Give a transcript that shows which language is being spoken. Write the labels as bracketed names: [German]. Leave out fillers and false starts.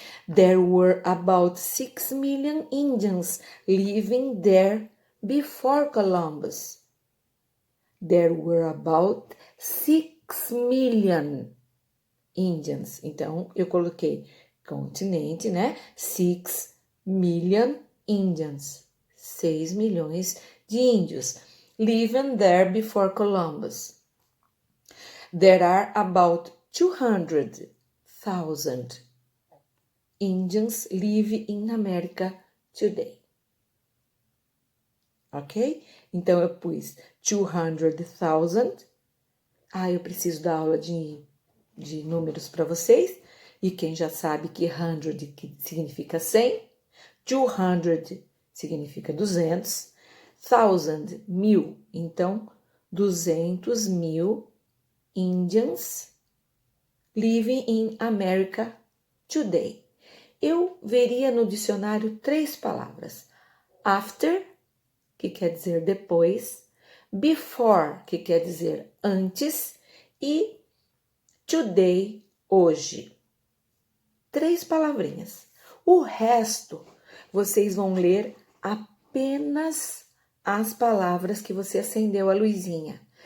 [English] There were about 6 million Indians living there before Columbus. There were about 6 million Indians. [Portuguese] Então, eu coloquei continente, né? [English] 6 million Indians. [Portuguese] 6 milhões de índios [English] living there before Columbus. There are about 200,000 Indians live in America today. [Portuguese] Ok? Então, eu pus 200,000. Eu preciso dar aula de números para vocês. E quem já sabe que 100 que significa 100, 200 significa 200, 1,000, 1.000. [English] Então, 200,000 Indians living in America today. [Portuguese] Eu veria no dicionário 3 palavras. After, que quer dizer depois. Before, que quer dizer antes. E today, hoje. 3 palavrinhas. O resto, vocês vão ler apenas as palavras que você acendeu a luzinha.